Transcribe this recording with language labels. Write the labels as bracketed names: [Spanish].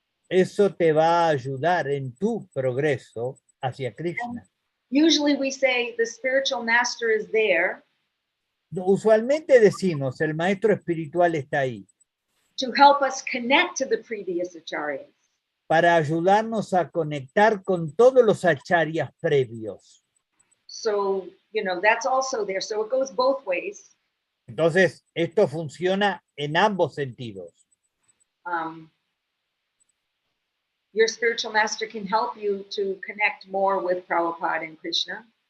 [Spanish] Eso te va a ayudar en tu progreso hacia Krishna. [English] Usually we say the spiritual master is there. [Spanish] Usualmente decimos, el maestro espiritual está ahí. [English] To help us connect to the previous acharyas. [Spanish] Para ayudarnos a conectar con todos los acharyas previos. [English] So, you know, that's also there. So it goes both ways. [Spanish] Entonces, esto funciona en ambos sentidos. [English] Your spiritual master can help you to connect more with Prabhupada and Krishna.